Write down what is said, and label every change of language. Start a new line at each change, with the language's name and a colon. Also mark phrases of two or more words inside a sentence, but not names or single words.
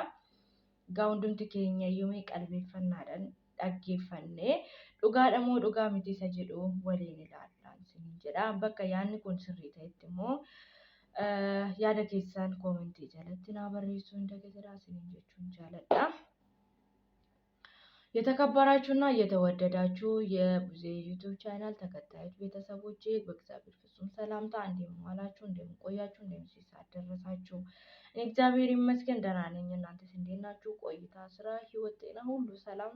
Oromo: Egaa hundumti keenya iyyuu qalbeeffannaadhaan dhaggeeffannee dhugaadha moo dhugaa miti isa jedhu waliin ilaallaa isiniin jedha. Bakka yaadni kun sirrii ta'etti immoo yaada keessan koomentii jalatti naa barreessuu hin dagatinaa isiniin jechuun jaalladha.
Amharic: የተከበራችሁና የተወደዳችሁ የቡዜ ዩቲዩብ ቻናል ተከታዮች ቤተሰቦቼ በእግዚአብሔር ፍጹም ሰላምታ እንደምን ዋላችሁ፣ እንደምን ቆያችሁ፣ እንደምን ደረሳችሁ። እኔ እግዚአብሔር ይመስገን ደህና ነኝ። እናንተስ እንዴት ናችሁ? ቆይታ፣ ስራ፣ ህይወት፣ ጤና ሁሉ ሰላም ነው?